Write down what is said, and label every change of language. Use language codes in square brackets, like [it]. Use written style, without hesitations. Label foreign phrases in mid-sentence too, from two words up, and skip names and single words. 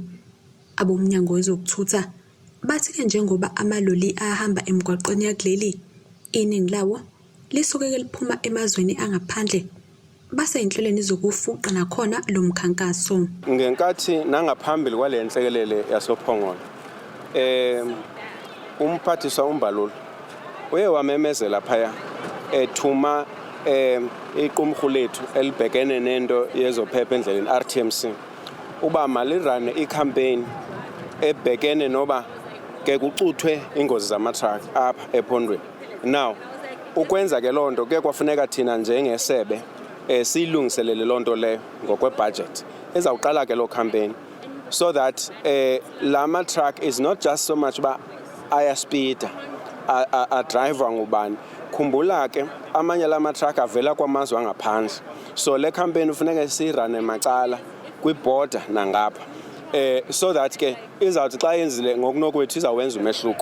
[zu] Abomnyango wezokuthutha bathi ke njengoba amaloli ahamba emgwaqweni yakuleli iningi lawo lisukeke liphuma emazweni angaphandle base inhlelweni zokufuqa nakhona lo mkhankaso. [xh] Ngenkathi nangaphambili kwale nhlekelele yasophongolo umphathiswa uMbalulu uye wamemezela phaya ethuma iqumrhu lethu elibhekene nento yezophepha endleleni RTMC uba malirane icampaign ebhekene noba ke kucuthwe ingozi zamatruk apha ephondweni. Now ukwenza ke lonto ke kwafuneka thina njengesebe siyilungiselele lonto leyo ngokwebudget ezawuqala ke lo campaign [en] so that [xh] lama [en] truck is not just so much [xh] ba ayaspeeda a driver ngubani. Khumbula ke amanye lama truck avela kwamazwe angaphandle, so le campaign ufuneka sirane macala kwiborder nangapha [en] so that [xh] ke izawuthi xa yenzile ngokunokwethu izawenza umehluko.